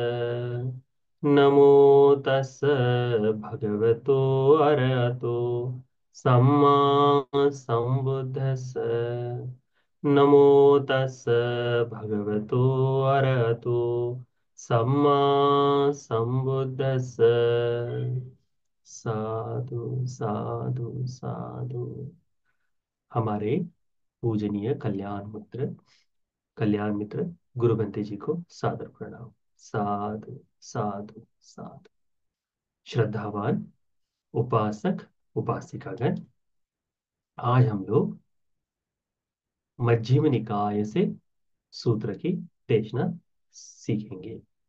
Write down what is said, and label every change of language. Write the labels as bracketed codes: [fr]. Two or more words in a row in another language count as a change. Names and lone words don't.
[pi] नमो तस् भगवतो अरहतो सम्मा संबुद्दस्स। नमो तस् भगवतो अरहतो सम्मा संबुद्दस्स। साधु साधु साधु। [hi] हमारे पूजनीय कल्याण मित्र गुरु बंते जी को सादर प्रणाम। [pi] साधु साधु साधु। [hi] श्रद्धावान उपासक उपासिकागण, आज हम लोग मध्यम निकाय से सूत्र की देशना सीखेंगे।